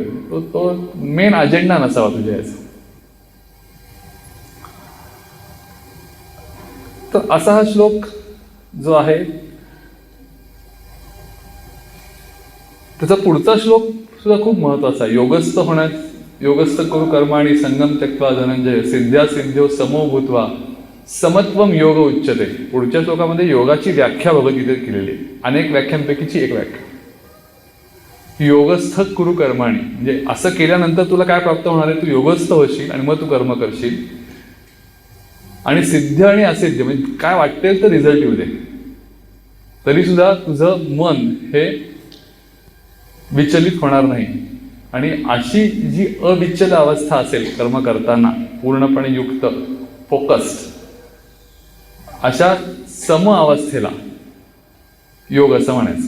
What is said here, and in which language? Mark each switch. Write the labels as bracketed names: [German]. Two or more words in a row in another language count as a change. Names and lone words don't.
[Marathi] तो [English] main agenda [Marathi] नसावा तुझ्या याचा. तर असा हा श्लोक जो आहे, त्याचा पुढचा श्लोक सुद्धा खूप महत्वाचा आहे. [Sanskrit] योगस्थ करू कर्माणि संगम त्यक्त्वा धनंजय सिद्ध्या सिद्ध्यो समो भूत्वा समत्वम योग उच्यते. [Marathi] पुढच्या श्लोकामध्ये योगाची व्याख्या बघत इथे केलेली आहे. अनेक व्याख्यांपैकीची एक व्याख्या. [Sanskrit] योगस्थ कुरु कर्माणि, [Marathi] म्हणजे असं केल्यानंतर तुला काय प्राप्त होणार आहे, तू योगस्थ होशील आणि मग तू कर्म करशील. आणि सिद्ध आणि असिद्ध, म्हणजे काय वाटेल तर रिझल्ट येऊ दे, तरी सुद्धा तुझं मन हे विचलित होणार नाही. आणि अशी जी अविचल अवस्था असेल कर्म करताना, पूर्णपणे युक्त, फोकस्ड, अशा सम अवस्थेला योग असं म्हणायचं.